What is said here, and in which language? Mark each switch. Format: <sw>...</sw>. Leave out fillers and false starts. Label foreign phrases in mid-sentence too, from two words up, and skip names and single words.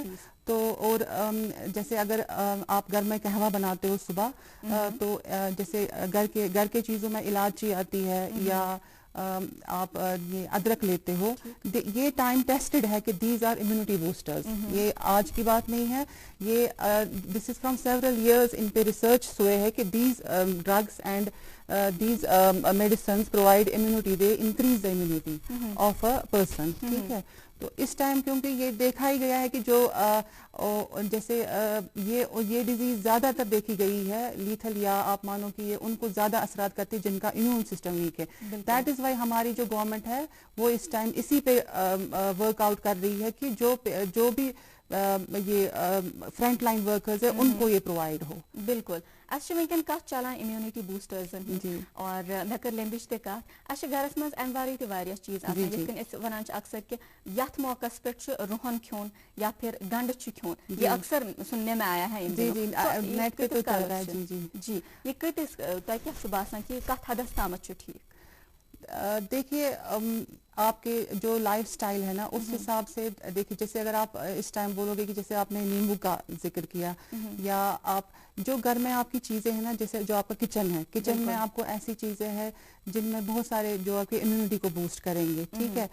<ur>تو اور جیسے اگر آپ گھر میں قہوہ بناتے ہو صبح، تو جیسے گھر کے چیزوں میں الائچی آتی ہے، یا آپ یہ ادرک لیتے ہو، یہ</ur> <en>time tested</en> <ur>ہے کہ</ur> <en>these are immunity boosters.</en> <ur>یہ آج کی بات نہیں ہے، یہ</ur> <en>this is from several years</en> <ur>ان پہ ریسرچ ہوئے ہے کہ</ur> <en>these drugs and these medicines provide immunity, they increase the immunity of a person,</en> <ur>ٹھیک ہے. تو اس ٹائم کیونکہ یہ دیکھا ہی گیا ہے کہ جو جیسے یہ ڈیزیز زیادہ تر دیکھی گئی ہے لیتھل، یا آپ مانو کہ یہ ان کو زیادہ اثرات کرتی ہے جن کا</ur> <en>immune system</en> <ur>ویک ہے.</ur> <en>that is why</en> <ur>ہماری جو گورنمنٹ ہے وہ اس ٹائم اسی پہ ورک آؤٹ کر رہی ہے کہ جو بھی یہ</ur> <en>front line workers</en> <ur>ہے ان کو یہ پرووائیڈ ہو.</ur> <ks>बिल्कुल। अच्छा वनकन कत चलान</ks> <en>immunity boosters</en> <ks>और मैं कर लेम्बिश ते कत। अच्छा घरस मज अम वारे ते वारिया चीज आसान, जितकन अस वनान छ अक्सर कि यथ मौकस पे रोहन ख्योन या फिर गंड छ ख्योन,</ks> <ur>یہ اکثر سننے میں آیا ہے ان دنوں. نیٹ پہ تو چل رہا ہے.</ur> <ks>जी ये कतिस तय क्या सुबासन कि कत हदस तामत छ ठीक?</ks> <ur>دیکھیے، آپ کے جو</ur> <en>life style</en> <ur>ہے نا اس حساب سے دیکھیے، جیسے اگر آپ اس ٹائم بولوگے کہ جیسے آپ نے نیبو کا ذکر کیا، یا آپ جو گھر میں آپ کی چیزیں ہیں نا، جیسے جو آپ کا کچن ہے، کچن میں آپ کو ایسی چیزیں ہیں جن میں بہت سارے جو آپ کی امیونٹی کو بوسٹ کریں گے، ٹھیک ہے.</ur>